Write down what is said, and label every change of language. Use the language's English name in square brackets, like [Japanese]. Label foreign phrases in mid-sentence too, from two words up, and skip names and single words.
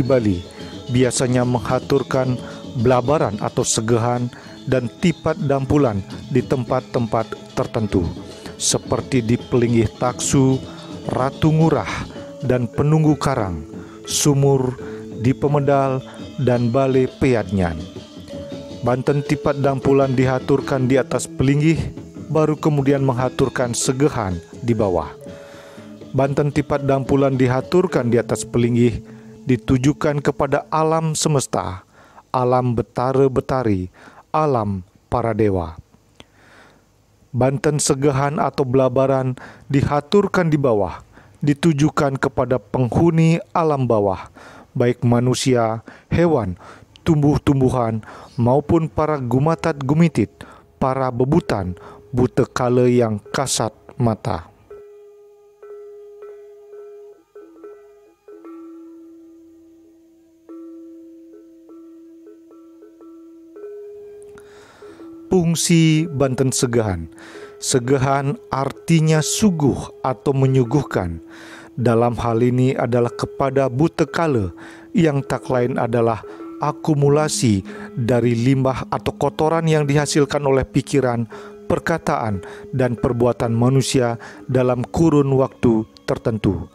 [Indonesian] Bali biasanya menghaturkan belabaran atau segehan dan tipat dampulan di tempat-tempat tertentu, seperti di Pelinggih Taksu, Ratu Ngurah, dan Penunggu Karang, Sumur, di Pemedal, dan Bale Peyadnyan. Banten tipat dampulan dihaturkan di atas pelinggih, baru kemudian menghaturkan segehan di bawah. Banten tipat dampulan dihaturkan di atas pelinggih, ditujukan kepada alam semesta, alam betara-betari, alam para dewa. Banten segahan atau belabaran dihaturkan di bawah, ditujukan kepada penghuni alam bawah, baik manusia, hewan, tumbuh-tumbuhan, maupun para gumatat-gumitit, para bebutan, buta kala yang kasat mata. Fungsi Banten segahan. Segahan artinya suguh atau menyuguhkan. Dalam hal ini adalah kepada buta kala, yang tak lain adalah akumulasi dari limbah atau kotoran yang dihasilkan oleh pikiran, perkataan, dan perbuatan manusia dalam kurun waktu tertentu.